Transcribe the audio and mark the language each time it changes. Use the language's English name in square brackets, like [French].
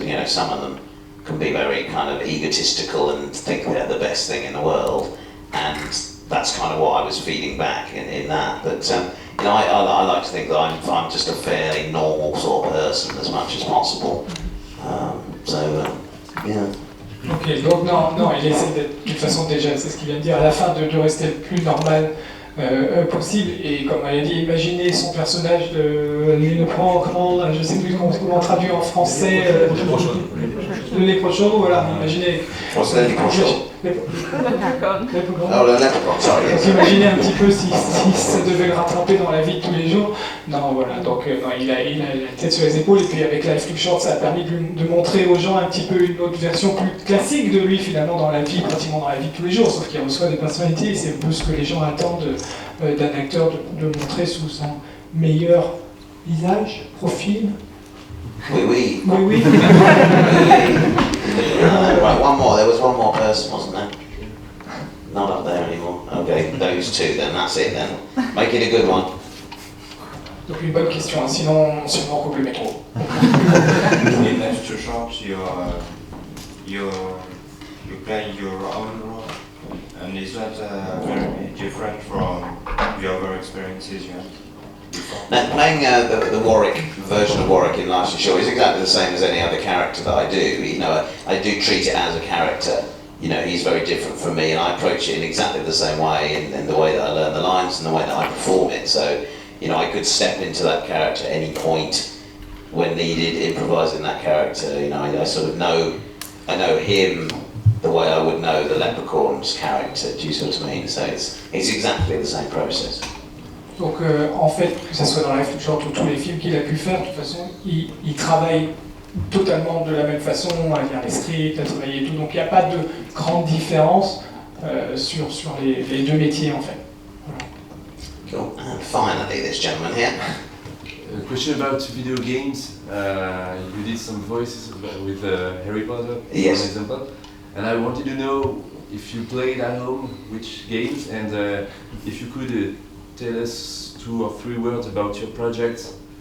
[English] You know, some of them can be very kind of egotistical and think they're the best thing in the world, and that's kind of what I was feeding back in that. But you know, I like to think that I'm just a fairly normal sort of person as much as possible. Yeah. [French] Ok, donc non, il essaie de toute façon déjà, c'est ce qu'il vient de dire, à la fin de rester le plus normal possible, et comme elle a dit, imaginez son personnage de comment, je sais plus comment traduire en français, le léprochaun, voilà, imaginez. [English] What's the léprochaun? Oh, le léprechaun, sorry. [French] Donc imaginez un petit peu si ça devait le rattraper dans la vie de tous les jours. Non, voilà, donc non, il a la tête sur les épaules, et puis avec Life Too Short, ça a permis de montrer aux gens un petit peu une autre version plus classique de lui finalement dans la vie, pratiquement dans la vie de tous les jours, sauf qu'il reçoit des personnalités, et c'est un peu ce que les gens attendent d'un acteur, de montrer sous son meilleur visage, profil. Oui. [English] Right, one more. There was one more person, wasn't there? Not up there anymore. Okay, those two then. That's it then. Make it a good one. [French] Donc une bonne question, hein. Sinon on coupe le métro. [English] In Life Too Short, you play your own role, and is that very different from the other experiences you had? Now, playing the Warwick version of Warwick in Life Too Short is exactly the same as any other character that I do. You know, I do treat it as a character. You know, he's very different from me, and I approach it in exactly the same way, in the way that I learn the lines and the way that I perform it. So, you know, I could step into that character at any point when needed, improvising that character. You know, I sort of know him the way I would know the leprechaun's character. Do you see what I mean? So it's exactly the same process. [French] Donc en fait, que ce soit dans Life Too Short ou tous les films qu'il a pu faire, de toute façon, il travaille totalement de la même façon, à lire les scripts, à travailler et tout, donc il n'y a pas de grande différence sur les deux métiers en fait. Voilà. [English] Cool. And finally, this gentleman here. A question about video games. You did some voices with Harry Potter, yes, for example, and I wanted to know if you played at home, which games, and if you could tell us 2 or 3 words about your projects.